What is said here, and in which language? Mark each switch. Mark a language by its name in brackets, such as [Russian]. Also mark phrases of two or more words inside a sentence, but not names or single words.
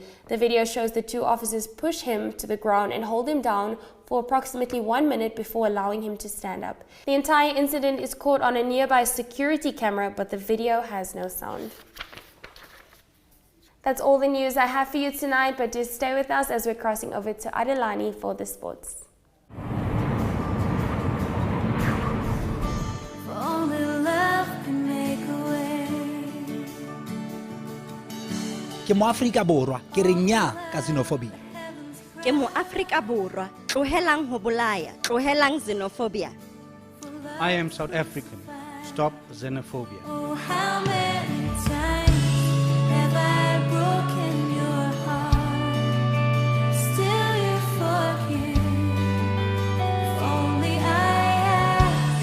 [English] The video shows the 2 officers push him to the ground and hold him down for approximately 1 minute before allowing him to stand up. The entire incident is caught on a nearby security camera, but the video has no sound. That's all the news I have for you tonight, but just stay with us as we're crossing over to Adelani for the sports. [Southern Sotho] Ke mo Afrika Borwa ke re nya ka xenophobia. Ke mo Afrika Borwa tlohelang ho bolaya tlohelang xenophobia. [English] I am South African. Stop xenophobia. Oh, how many times have I broken your heart? Still you forgive. If only I asked.